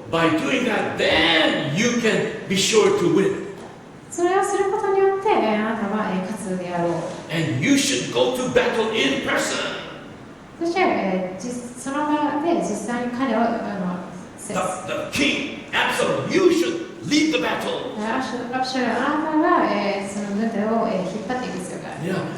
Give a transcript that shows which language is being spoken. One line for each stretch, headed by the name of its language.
English: by doing that, then you can be sure to win.
Japanese: それをすることによって、あなたは勝つであろう。
English: And you should go to battle in person.
Japanese: そして、その場で実際に彼を
English: The king, Absalom, you should lead the battle.
Japanese: アブシャロム、あなたがその軍隊を引っ張っていく必要がある。